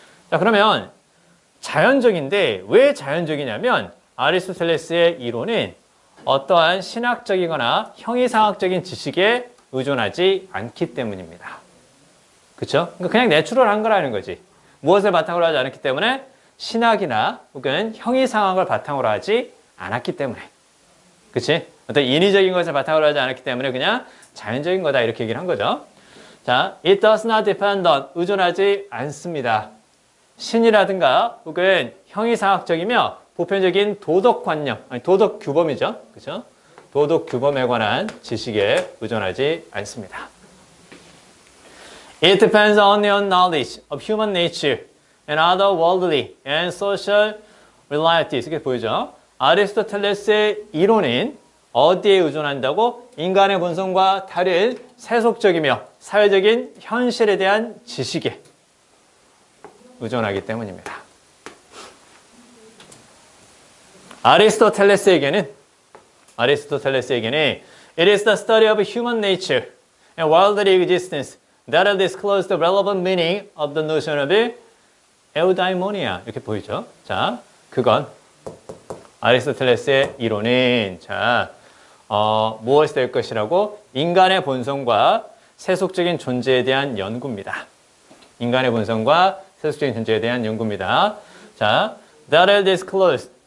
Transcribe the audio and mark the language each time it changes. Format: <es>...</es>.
<ko>자, 그러면 자연적인데 왜 자연적이냐면 아리스토텔레스의 이론은 어떠한 신학적이거나 형이상학적인 지식에 의존하지 않기 때문입니다. 그렇죠? 그냥 내추럴한 거라는 거지. 무엇을 바탕으로 하지 않았기 때문에 신학이나 혹은 형이상학을 바탕으로 하지 않았기 때문에. 그치? 어떤 인위적인 것을 바탕으로 하지 않았기 때문에 그냥 자연적인 거다 이렇게 얘기를 한 거죠.</ko> <en>자, it does not depend on</en> <ko>의존하지 않습니다. 신이라든가 혹은 형이상학적이며 보편적인 도덕관념, 아니 도덕 규범이죠. 그렇죠? 도덕 규범에 관한 지식에 의존하지 않습니다.</ko> <en>It depends only on knowledge of human nature and other worldly and social realities.</en> <ko>이렇게 보이죠? 아리스토텔레스의 이론은 어디에 의존한다고? 인간의 본성과 다른 세속적이며 사회적인 현실에 대한 지식에 의존하기 때문입니다. 아리스토텔레스에게는</ko> <en>It is the study of human nature and worldly existence that will disclose the relevant meaning of the notion of eudaimonia.</en> <ko>이렇게 보이죠? 자, 그건 아리스토텔레스의 이론은 자, 무엇이 될 것이라고? 인간의 본성과 세속적인 존재에 대한 연구입니다. 인간의 본성과 세속적인 존재에 대한 연구입니다.</ko> <en>자, that are disclosed.</en>